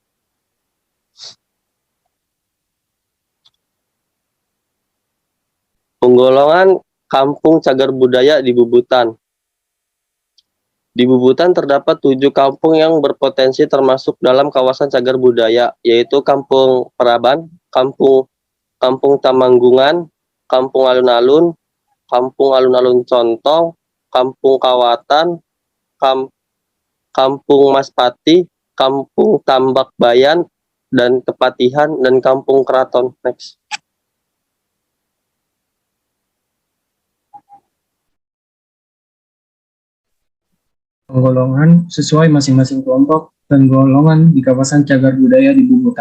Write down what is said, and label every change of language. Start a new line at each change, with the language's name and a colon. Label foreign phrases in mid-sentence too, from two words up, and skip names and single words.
Indonesian: Penggolongan kampung cagar budaya di Bubutan. Di Bubutan terdapat 7 kampung yang berpotensi termasuk dalam kawasan cagar budaya, yaitu Kampung Peraban, Kampung Tamanggungan, Kampung Alun-Alun, Kampung Alun-Alun Contong, Kampung Kawatan, Kampung Maspati, Kampung Tambak Bayan, dan Kepatihan, dan Kampung Keraton. Next. Penggolongan sesuai masing-masing kelompok dan golongan di kawasan cagar budaya di Bubutan.